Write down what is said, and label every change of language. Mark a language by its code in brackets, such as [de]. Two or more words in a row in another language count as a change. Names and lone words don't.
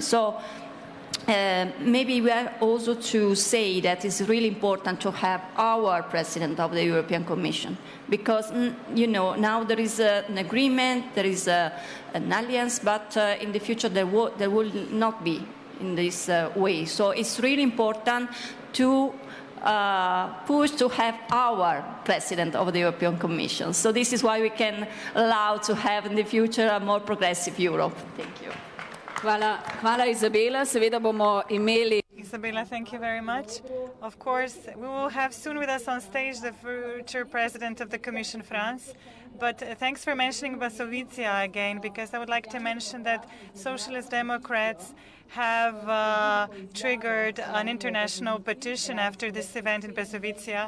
[en] So maybe we are also to say that it's really important to have our President of the European Commission, because now there is an agreement, there is an alliance, but in the future there will not be in this way. So it's really important to push to have our President of the European Commission. So this is why we can allow to have in the future a more progressive Europe. Thank you. [sl] Hvala Izabela. Seveda bomo imeli [en] Sabila, thank you very much. Of course, we will have soon with us on stage the future president of the Commission, France. But thanks for mentioning Basovizia again, because I would like to mention that Socialist Democrats have triggered an international petition after this event in Basovizia.